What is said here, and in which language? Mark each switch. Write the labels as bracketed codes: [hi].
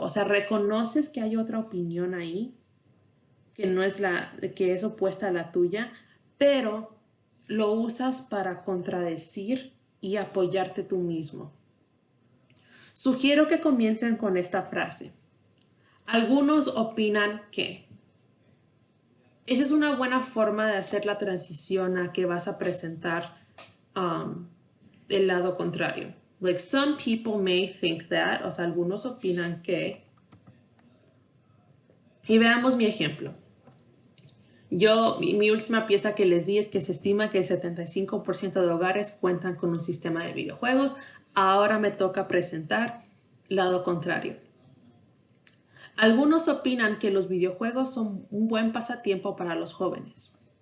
[es] O sea, reconoces que hay otra opinión ahí, que es opuesta a la tuya, pero lo usas para contradecir y apoyarte tú mismo. Sugiero que comiencen con esta frase. Algunos opinan que. Esa es una buena forma de hacer la transición a que vas a presentar el lado contrario. [en] Like, some people may think that, [es] o sea, algunos opinan que. Y veamos mi ejemplo. Mi última pieza que les di es que se estima que el 75% de hogares cuentan con un sistema de videojuegos. Ahora me toca presentar lado contrario. Algunos opinan que los videojuegos son un buen pasatiempo para los jóvenes.